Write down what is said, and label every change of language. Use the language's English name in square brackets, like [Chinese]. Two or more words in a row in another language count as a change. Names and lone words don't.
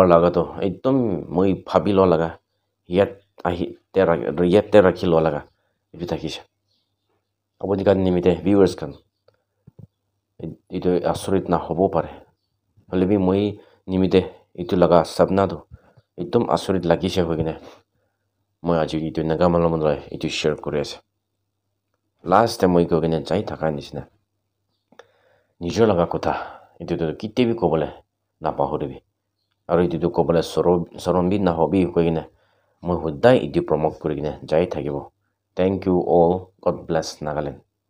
[Naga Pidgin] laga to ekdom moi bhabi lo laga yad ahi te rakhi lo laga itu thakise aboni kan nimite viewers kan itu asrit na hobo pare hoile bi moi nimite itu laga sapna to ekdom asrit lagise hoigine moi aji itu naga malom rai itu share kori ase [English] last time [Naga Pidgin] moi go gine jai thaka nisna nijor laga kotha itu to kitte bi kobole na pahuribi aru itu to kobole sorom bi na hobi hoigine moi hudai itu promote kori gine jai thakibo [English] thank you all god bless Nagaland